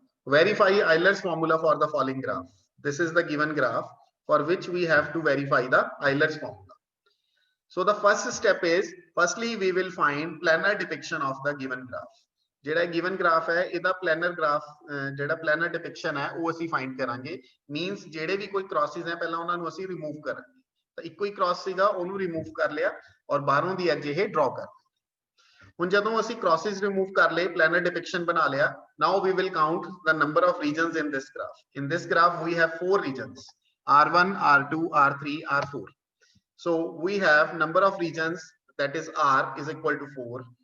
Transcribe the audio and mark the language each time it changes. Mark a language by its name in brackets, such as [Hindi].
[English] Verify Euler's formula for the following graph. This is the given graph for which we have to verify the Euler's formula. So the first step is, firstly we will find planar depiction of the given graph. [Punjabi] ਜਿਹੜਾ given graph ਹੈ ਇਹਦਾ planar graph ਜਿਹੜਾ planar depiction ਹੈ ਉਹ ਅਸੀਂ find ਕਰਾਂਗੇ। Means ਜਿਹੜੇ ਵੀ ਕੋਈ crosses ਹੈ ਪਹਿਲਾਂ ਉਹਨਾਂ ਨੂੰ ਅਸੀਂ remove ਕਰਾਂਗੇ। ਤਾਂ ਇੱਕੋ ਹੀ cross ਸੀਗਾ ਉਹਨੂੰ remove ਕਰ ਲਿਆ ਔਰ ਬਾਹਰੋਂ ਦੀ edge ਇਹ draw ਕਰ। ਹੁਣ ਜਦੋਂ ਅਸੀਂ crosses remove ਕਰ ਲਏ, planar depiction ਬਣਾ ਲਿਆ, [English] now we will count the number of regions in this graph. In this graph we have 4 regions, r1, r2, r3, r4. So we have number of regions, that is r is equal to 4.